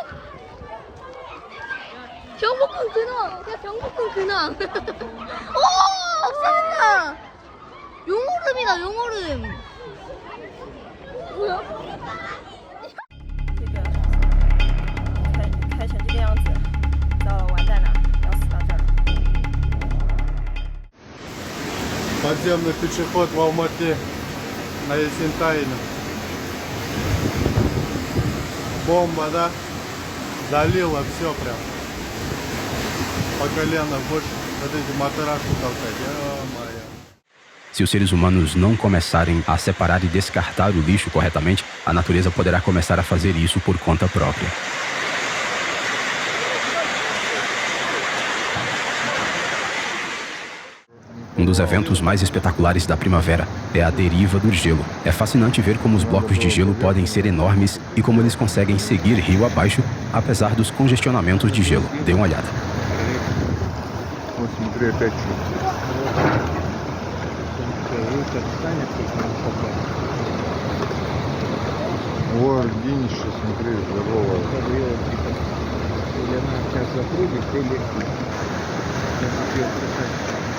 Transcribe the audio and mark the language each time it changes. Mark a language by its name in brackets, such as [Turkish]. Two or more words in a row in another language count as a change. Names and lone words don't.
[Korean] 경복궁 근황! 야 경복궁 근황! 오! 없어진다! 용오름이다 용오름! 뭐야? [Chinese] 开成这个样子，糟了，完蛋了，要死到这儿了。 [Russian] Подземный пешеход в Алмате на Есентайне. Бомба, да? Залило все прям. По колено больше. Вот эти матрасы толкать. Ё-моё. [Portuguese] Se os seres humanos não começarem a separar e descartar o lixo corretamente, a natureza poderá começar a fazer isso por conta própria. Um dos eventos mais espetaculares da primavera é a deriva do gelo. É fascinante ver como os blocos de gelo podem ser enormes e como eles conseguem seguir rio abaixo, apesar dos congestionamentos de gelo. Dê uma olhada. [Russian] О, Дениша, смотри, здорово. Или она сейчас закрутится, или